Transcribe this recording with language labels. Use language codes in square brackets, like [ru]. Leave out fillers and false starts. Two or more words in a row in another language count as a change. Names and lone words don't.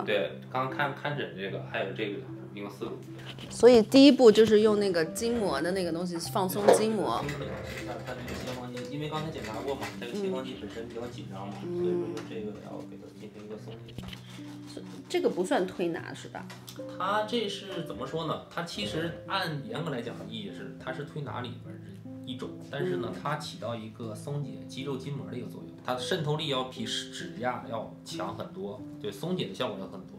[zh] 對，剛看診這個，還有這個，一共4個。所以第一步就是用那個筋膜的那個東西放鬆筋膜。它這個斜方肌，因為剛才檢查過嘛，這個斜方肌本身比較緊張嘛，所以說這個要給它進行一個鬆解。這個不算推拿是吧？它這是怎麼說呢？它其實按嚴格來講的意義是，它是推拿裡邊一種，但是呢，它起到一個鬆解肌肉筋膜的一個作用，它滲透力要比指壓要強很多，對，鬆解的效果要很多。